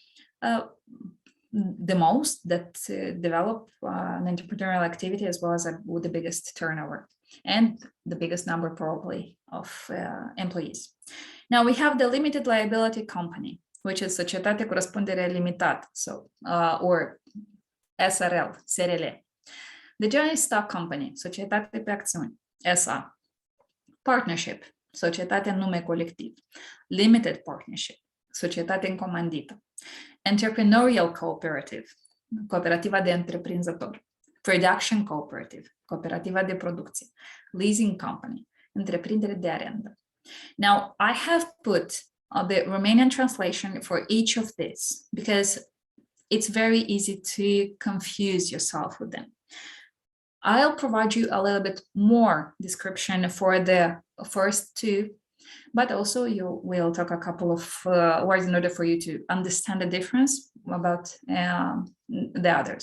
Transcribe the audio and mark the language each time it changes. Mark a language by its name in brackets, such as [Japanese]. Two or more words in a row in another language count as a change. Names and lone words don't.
[English] the most that develop an entrepreneurial activity as well as with the biggest turnover and the biggest number probably of employees. Now we have the limited liability company, which is [Romanian] Societate cu Răspundere Limitată, [English] so or SRL, SRL. The joint stock company, [Romanian] Societate pe Acțiuni, SA. Partnership, Societate în nume colectiv. Limited partnership, Societate în comandită. [English] Entrepreneurial cooperative, [Romanian] cooperativa de întreprinzători. [English] Production cooperative, [Romanian] cooperativa de producție. [English] Leasing company, [Romanian] întreprindere de arendă. [English] Now, I have put the Romanian translation for each of these because it's very easy to confuse yourself with them. I'll provide you a little bit more description for the first two, but also you will talk a couple of words in order for you to understand the difference about the others.